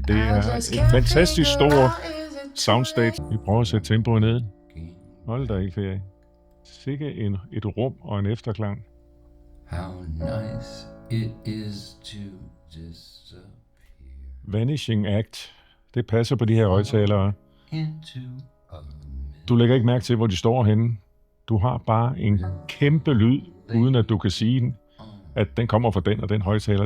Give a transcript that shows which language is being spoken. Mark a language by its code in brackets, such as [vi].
[da] Det er en fantastisk stor soundstage. Vi prøver at sætte tempoet ned. Hold da i ferie. Sikke et rum og en efterklang. [en] How nice it is to disappear Vanishing Act. [da] Det passer på de her højtalere. [en] into a [da] Du lægger ikke mærke til, hvor de står henne. Du har bare en kæmpe lyd, uden at du kan sige, at den kommer fra den og den højtaler.